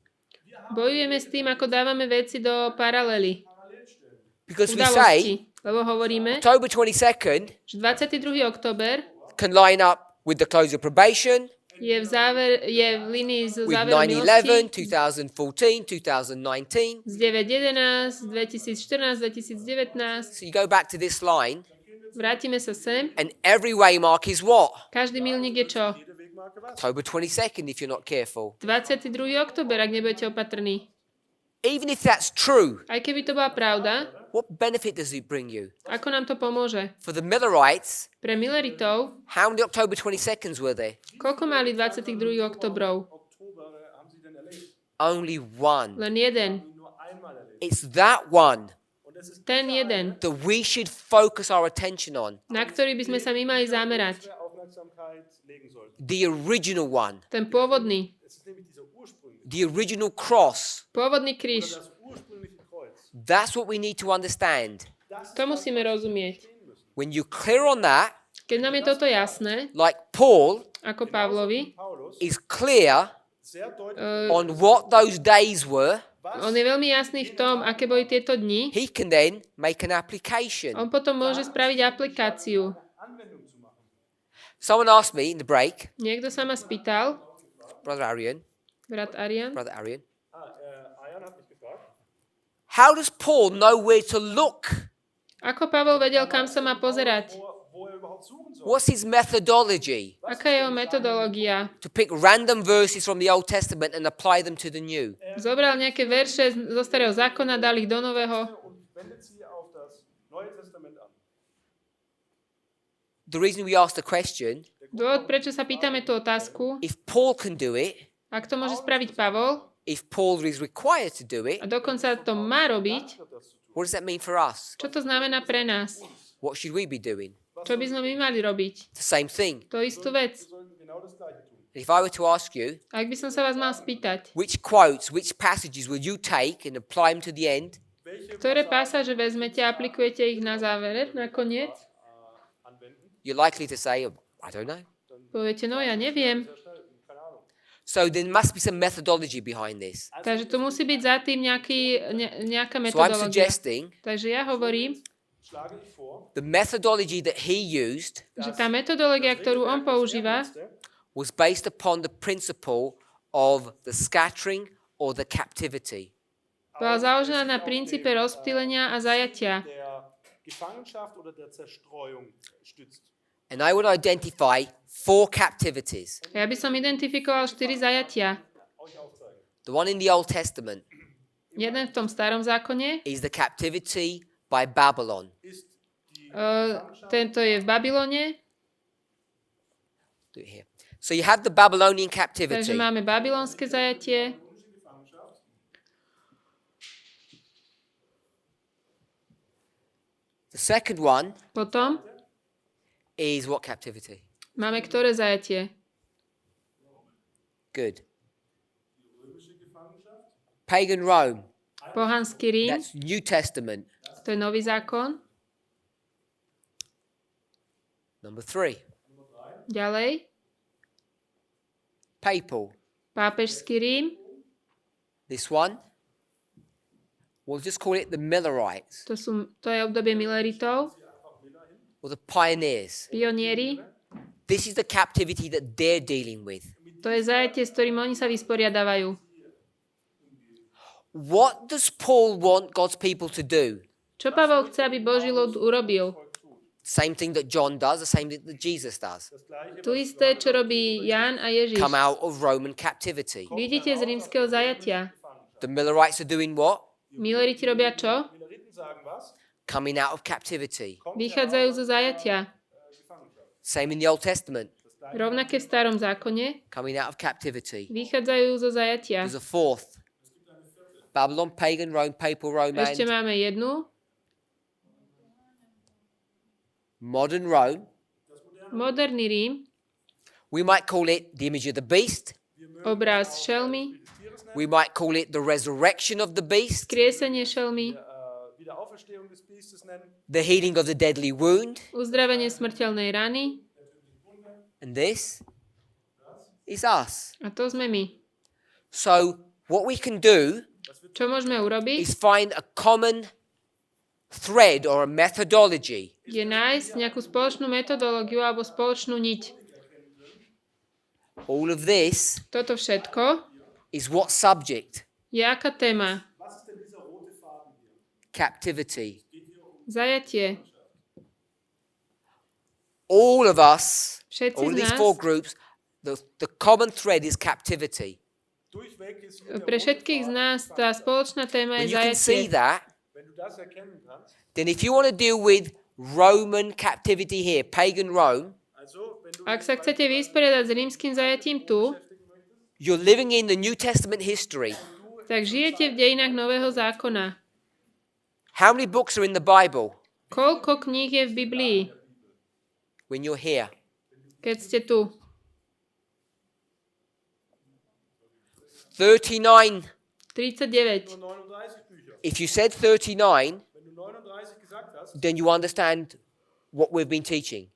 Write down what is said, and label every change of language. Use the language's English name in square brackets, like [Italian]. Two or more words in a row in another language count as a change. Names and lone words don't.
[Slovak] Bojujeme s tým, ako dávame veci do paralely. [English] because we say [Slovak] Udalosti. Lebo hovoríme, [English] October 22nd [Slovak] že 22. október [English] can line up with the close of probation, [Slovak] je v línii s [English] with [Slovak] záverom 9/11, milosti 2014, 2019. z 9.11, 2014, 2019. [English] So you go back to this line, [Slovak] Vrátime sa sem. [English] and every waymark is what? [Slovak] Každý milník je čo? [English] October 22nd, if you're not careful. [Slovak] 22. október, ak nebudete opatrní. [English] Even if that's true, [Slovak] Aj keby to bola pravda, [English] what benefit does it bring you? [Slovak] ako nám to pomôže? [English] For the Millerites, [Slovak] Pre Milleritov, [English] how many October 22nds were there? [Slovak] koľko mali 22. oktobrov? [English] Only one. [Slovak] Len jeden. [English] It's that one [Slovak] Ten jeden, [English] that we should focus our attention on. [Slovak] na ktorý by sme sa my mali zamerať. [English] The original one. [Slovak] Ten pôvodný. [English] The original cross. [Slovak] Pôvodný kríž. [English] That's what we need to understand. [Slovak] To musíme rozumieť. [English] When you're clear on that, [Slovak] Keď nám je toto jasné, [English] like Paul [Slovak] ako Pavlovi, [English] is clear on what those days were, [Slovak] on je veľmi jasný v tom, aké boli tieto dni, [English] he can then make an application. [Slovak] on potom môže spraviť aplikáciu. [English] Someone asked me in the break, [Slovak] Niekto sa ma spýtal, [English] Brother Aryan, [Slovak] brat Arjan, [English] how does Paul know where to look [Slovak] Ako Pavol vedel, kam sa má pozerať? [English] What's his methodology? [Slovak] Aká je jeho metodológia? [English] To pick random verses from the Old Testament and apply them to the New. [Slovak] Zobral nejaké verše zo starého zákona, dal ich do nového. [English] The reason we ask the question, [Slovak] Dôvod, prečo sa pýtame tú otázku, [English] if Paul can do it, [Slovak] ak to môže spraviť Pavol, [English] if Paul is required to do it, [Slovak] a dokonca to má robiť, [English] what does that mean for us? [Slovak] čo to znamená pre nás? [English] What should we be doing? [Slovak] Čo by sme my mali robiť? [English] The same thing. [Slovak] To istú vec. [English] If I were to ask you, [Slovak] Ak by som sa vás mal spýtať, [English] which quotes, which passages will you take and apply them to the end? [Slovak] ktoré pasáže vezmete a aplikujete ich na závere, nakoniec, [English] You're likely to say, "Oh, I don't know." [Slovak] poviete, no ja neviem. [English] So there must be some methodology behind this. [Slovak] Takže tu musí byť za tým nejaká [English] So I'm [Slovak] metodológia. [English] suggesting [Slovak] Takže ja hovorím, [English] the methodology that he used [Slovak] že tá metodológia, ktorú on používa, [English] was based upon the principle of the scattering or the captivity. [Slovak] bola založená na princípe rozptýlenia a zajatia. [English] And I would identify 4 captivities. [Slovak] Ja by som identifikoval 4 zajatia. [English] The one in the Old Testament [Slovak] Jeden v tom starom zákone, [English] is the captivity by Babylon. [Slovak] tento je v Babylone, [English] Do it here. So you have the Babylonian [Slovak] takže [English] captivity. [Slovak] máme babylonské zajatie, [English] The second one [Slovak] potom [English] is what captivity? [Slovak] máme ktoré zajatie? [English] Good. Pagan Rome. [Slovak] Pohanský Rím, [English] That's New Testament. [Slovak] to je nový zákon. [English] Number 3. [Slovak] Ďalej, [English] Papal. [Slovak] pápežský Rím, [English] This one, we'll just call it the Millerites [Slovak] to je obdobie Mileritov, [English] or the pioneers. [Slovak] pionieri, [English] This is the captivity that they're dealing with. [Slovak] to je zajatie, s ktorým oni sa vysporiadávajú. [English] What does Paul want God's people to do? [Slovak] Čo Pavol chce, aby Boží ľud urobil? [English] Same thing that John does, the same thing that Jesus does. [Slovak] Tu isté, čo robí Ján a Ježiš. [English] Come out of Roman captivity. [Slovak] Vidíte z rímskeho zajatia. [English] The Millerites are doing what? [Slovak] Mileriti robia čo? [English] Coming out of captivity. [Slovak] Vychádzajú zo zajatia. [English] Same in the Old Testament. [Slovak] Rovnaké v starom zákone. [English] Coming out of captivity. [Slovak] Vychádzajú zo zajatia. [English] There's a fourth. Babylon, pagan Rome, papal Rome, [Slovak] Ešte [English] and [Slovak] máme jednu. [English] modern Rome. [Slovak] Moderný Rím. [English] We might call it the image of the beast. [Slovak] Obraz šelmy. [English] We might call it the resurrection of the beast. [Slovak] Skriesenie šelmy. [English] The healing of the deadly wound. [Slovak] Uzdravenie smrteľnej rany. [English] And this is us. [Slovak] A to sme my. [English] So what we can do [Slovak] Čo môžeme urobiť? [English] is find a common thread or a methodology [Slovak] Je nájsť nejakú spoločnú metodológiu alebo spoločnú niť. [English] all of this [Slovak] Toto všetko [English] is what subject? [Slovak] je aká téma? [English] Captivity. [Slovak] Zajatie. [English] All of us, [Slovak] Všetci [English] all of [Slovak] z [English] these [Slovak] nás, [English] 4 groups, the common thread is captivity. [Slovak] pre všetkých z nás tá spoločná téma [English] When [Slovak] je [English] you can see [Slovak] zajatie. [English] that, then if you want to deal with Roman captivity here, pagan Rome, [Slovak] Ak sa chcete vysporiadať s rímskym zajatím tu, [English] you're living in the New Testament history. [Slovak] tak žijete v dejinách Nového zákona. [English] How many books are in the Bible [Slovak] Koľko kníh je v Biblii, [English] when you're here? [Slovak] keď ste tu? 39. 39. [English] If you said 39, then you understand what we've been teaching.